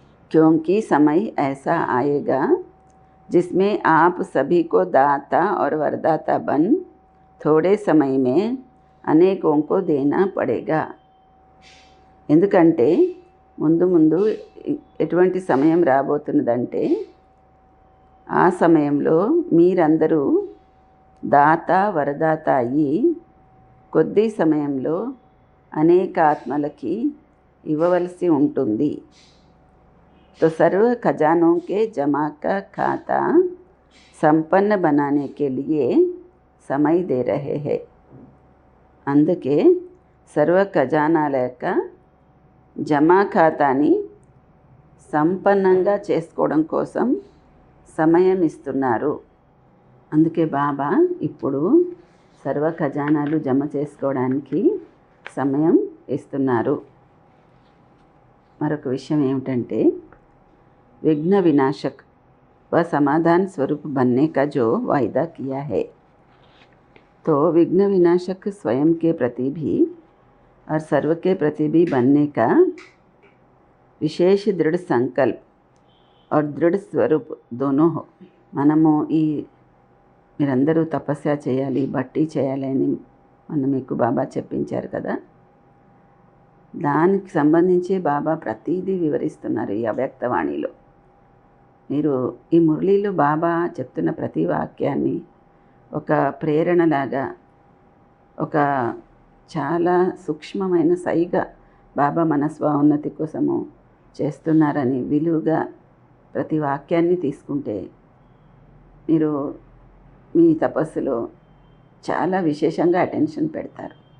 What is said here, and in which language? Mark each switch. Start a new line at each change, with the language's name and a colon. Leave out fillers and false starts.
Hindi: क्योंकि समय ऐसा आएगा जिसमें आप सभी को दाता और वरदाता बन थोड़े समय में अनेकों को देना पड़ेगा.
Telugu: ఎందుకంటే ముందు ఎటువంటి సమయం రాబోతున్నదంటే ఆ సమయంలో మీరందరూ దాత వరదాత అయ్యి కొద్ది సమయంలో అనేక ఆత్మలకి ఇవ్వవలసి ఉంటుంది.
Hindi: तो सर्व खजानों के जमा का खाता संपन्न बनाने के लिए समय दे रहे हैं.
Telugu: అందుకే సర్వ ఖజానాల యొక్క జమా ఖాతాని సంపన్నంగా చేసుకోవడం కోసం సమయం ఇస్తున్నారు. అందుకే బాబా ఇప్పుడు సర్వ ఖజానాలు జమ చేసుకోవడానికి సమయం ఇస్తున్నారు. మరొక విషయం ఏమిటంటే
Hindi: विघ्न विनाशक व समाधान स्वरूप बनने का जो वायदा किया है, तो विघ्न विनाशक स्वयं के प्रति भी और सर्व के प्रति भी बनने का विशेष दृढ़ संकल्प और दृढ़ स्वरूप दोनों हो.
Telugu: మనము మీరందరూ తపస్య చేయాలి, బట్టి చేయాలి అని మీకు బాబా చెప్పించారు కదా. దానికి సంబంధించి బాబా ప్రతిదీ వివరిస్తున్నారు ఈ అవ్యక్తవాణిలో. మీరు ఈ మురళీలో బాబా చెప్తున్న ప్రతి వాక్యాన్ని ఒక ప్రేరణలాగా, ఒక చాలా సూక్ష్మమైన సైగా బాబా మన స్వోన్నతి కోసము చేస్తున్నారని విలువగా ప్రతి వాక్యాన్ని తీసుకుంటే మీరు మీ తపస్సులో చాలా విశేషంగా అటెన్షన్ పెడతారు.